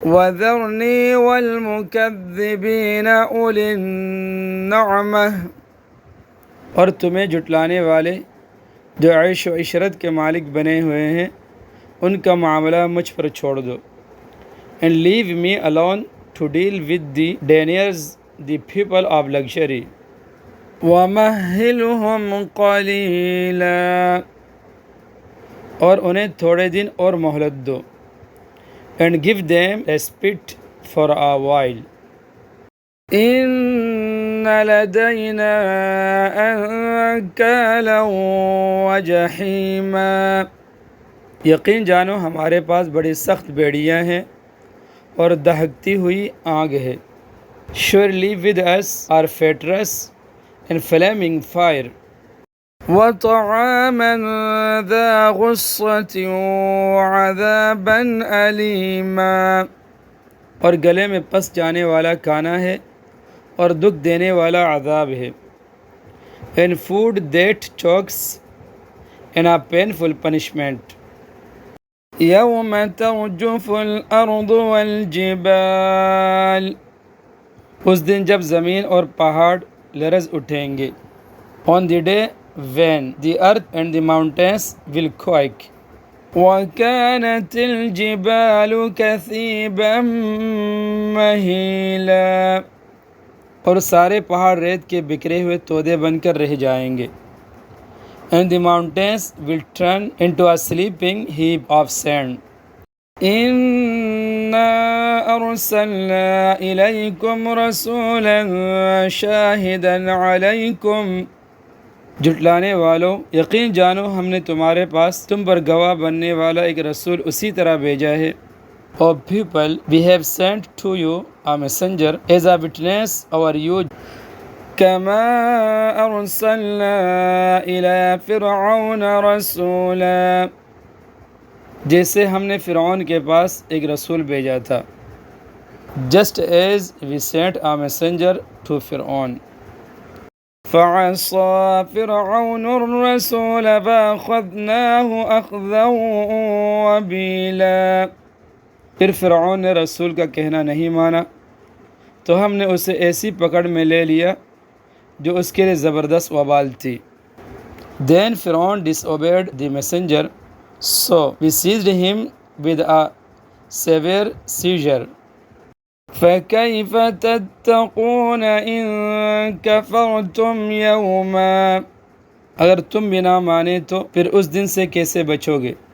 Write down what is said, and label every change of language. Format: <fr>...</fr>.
<ar>وَذَرْنِي وَالْمُكَذِّبِينَ أُولِي النَّعْمَةِ،</ar> <ur>اور تمہیں جھٹلانے والے جو عیش و عشرت کے مالک بنے ہوئے ہیں ان کا معاملہ مجھ پر چھوڑ دو.</ur> <en>And leave me alone to deal with the deniers, the people of luxury.</en> <ar>وَمَهِّلْهُمْ قَلِيلًا،</ar> <ur>اور انہیں تھوڑے دن اور مہلت دو.</ur> <en>And give them respite for a while.</en> <ar>إِنَّ لَدَيْنَا أَنكَالًا وَجَحِيمًا،</ar> <ur>یقین جانو ہمارے پاس بڑی سخت بیڑیاں ہیں اور دہکتی ہوئی آگ ہے.</ur> <en>Surely with us are fetters and flaming fire.</en> <ar>وَطَعَامًا ذَا غُصَّةٍ وَعَذَابًا أَلِيمًا،</ar> <ur>اور گلے میں پس جانے والا کھانا ہے اور دکھ دینے والا عذاب ہے.</ur> <en>And food that chokes and a painful punishment.</en> <ar>يَوْمَ تَرْجُفُ الْأَرْضُ وَالْجِبَالُ،</ar> <ur>اس دن جب زمین اور پہاڑ لرز اٹھیں گے.</ur> <en>On the day when the earth and the mountains will quake.</en> <ar>وَكَانَتِ الْجِبَالُ كَثِيبًا مَهِيلًا،</ar> <ur>اور سارے پہاڑ ریت کے بکھرے ہوئے تودے بن کر رہ جائیں گے.</ur> <en>And the mountains will turn into a sleeping heap of sand.</en> <ar>إِنَّا أَرْسَلْنَا إِلَيْكُمْ رَسُولًا شَاهِدًا عَلَيْكُمْ،</ar> <ur>جھٹلانے والوں یقین جانو ہم نے تمہارے پاس تم پر گواہ بننے والا ایک رسول اسی طرح بھیجا ہے.</ur> <en>O people, we have sent to you a messenger as a witness over you.</en> <ar>كما أرسلنا إلى فرعون رسولا،</ar> <ur>جیسے ہم نے فرعون کے پاس ایک رسول بھیجا تھا.</ur> <en>Just as we sent a messenger to فرعون.</en> <ar>فعصى فرعون الرسول فأخذناه أخذا وبيلا،</ar> <ur>پھر فرعون نے رسول کا کہنا نہیں مانا تو ہم نے اسے ایسی پکڑ میں لے لیا جو اس کے لیے زبردست وبال تھی.</ur> <en>Then Pharaoh disobeyed the messenger, so we seized him with a severe seizure.</en> <ar>فَكَيْفَ تَتَّقُونَ إِن كَفَرْتُمْ يَوْمًا،</ar> <ur>اگر تم بنا مانے تو پھر اس دن سے کیسے بچو گے.</ur>